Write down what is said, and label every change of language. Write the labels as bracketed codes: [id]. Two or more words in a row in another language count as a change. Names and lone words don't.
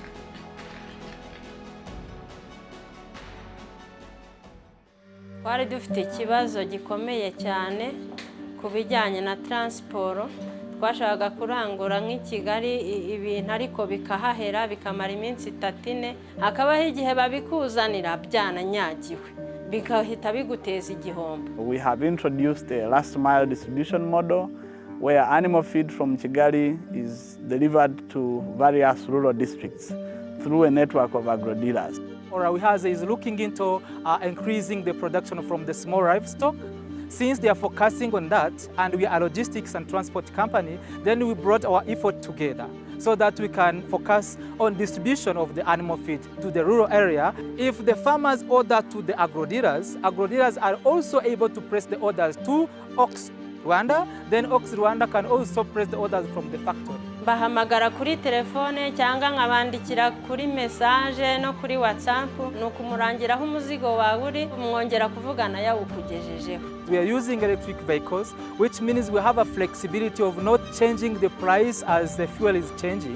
[rw] Twari dufite ikibazo gikomeye cyane ku bijyanye na transport. Twashakaga kurangura nk'i Kigali ibintu ariko bikahahera bikamara iminsi 3-4, hakabaho igihe babikuzanira byananyagiwe bikahita biguteza igihombo. [en] We have introduced a last mile distribution model where animal feed from Kigali is delivered to various rural districts through a network of agro-dealers. Wihaze is looking into increasing the production from the small livestock. Since they are focusing on that, and we are a logistics and transport company, then we brought our effort together so that we can focus on distribution of the animal feed to the rural area. If the farmers order to the agro-dealers are also able to place the orders to Ox Rwanda, then Ox Rwanda can also place the orders from the factory. [rw] Bahamagara kuri telefone cyangwa nkabandikira kuri message no kuri WhatsApp, nuko umurangiraho umuzigo wawe uri umwongera kuvugana yawukugejejeho. [en] We are using electric vehicles, which means we have a flexibility of not changing the price as the fuel is changing.